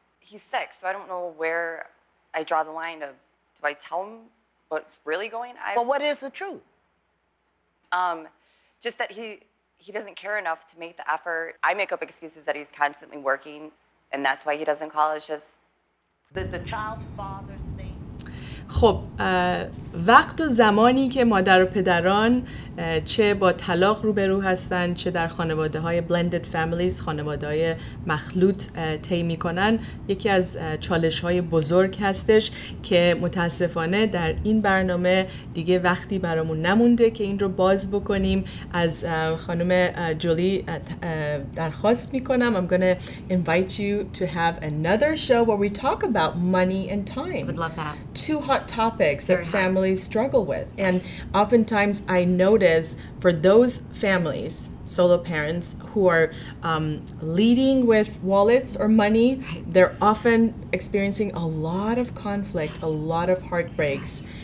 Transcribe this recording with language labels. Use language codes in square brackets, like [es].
[en] He's 6, so I don't know where I draw the line of, do I tell him what's really going on? Well, what is the truth? Just that he doesn't care enough to make the effort. I make up excuses that he's constantly working, and that's why he doesn't call. It's just... Did the child's father say? [fa] خب وقت و زمانی که مادر و پدران چه با طلاق روبرو هستن، چه در خانواده های BlendedFamiles، خانواده های مخلوط طی میکنن، یکی از چالش های بزرگ هستش که متاسفانه در این برنامه دیگه وقتی برامون نمونده که این رو باز بکنیم. از خانم جولی درخواست میکنم. [en] I'm gonna invite you to have another show where we talk about money and time. I would love that. 2 hot topics that families struggle with. And oftentimes I notice for those families, solo parents, who are leading with wallets or money, they're often experiencing a lot of conflict, a lot of heartbreaks.